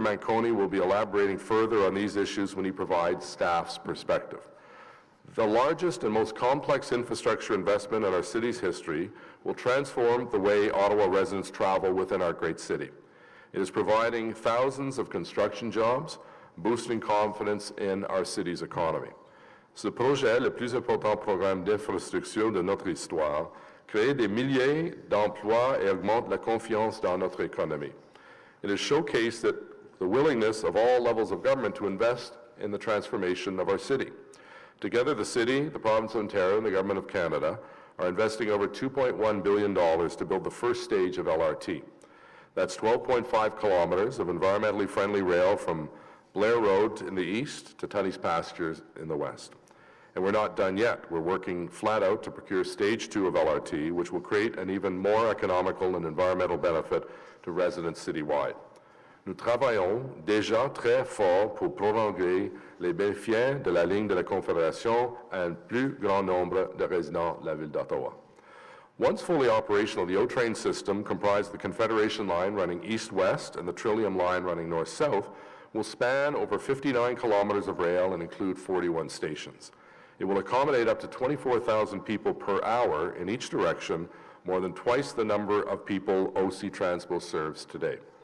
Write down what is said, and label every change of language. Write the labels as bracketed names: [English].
[English] Manconi will be elaborating further on these issues when he provides staff's perspective. The largest and most complex infrastructure investment in our city's history will transform the way Ottawa residents travel within our great city. It is providing thousands of construction jobs, boosting confidence in our city's economy. [French] Ce projet, le plus important programme d'infrastructure de notre histoire, crée des milliers d'emplois et augmente la confiance dans notre économie. [English] It has showcased the willingness of all levels of government to invest in the transformation of our city. Together, the city, the province of Ontario, and the government of Canada are investing over $2.1 billion to build the first stage of LRT. That's 12.5 kilometers of environmentally friendly rail from Blair Road in the east to Tunney's Pastures in the west. And we're not done yet. We're working flat out to procure Stage 2 of LRT, which will create an even more economical and environmental benefit to residents citywide. [French] Nous travaillons déjà très fort pour prolonger les bénéfices de la ligne de la Confédération à un plus grand nombre de résidents de la ville d'Ottawa. [English] Once fully operational, the O-Train system, comprised of the Confederation Line running east-west and the Trillium Line running north-south, will span over 59 kilometers of rail and include 41 stations. It will accommodate up to 24,000 people per hour in each direction, more than twice the number of people OC Transpo serves today.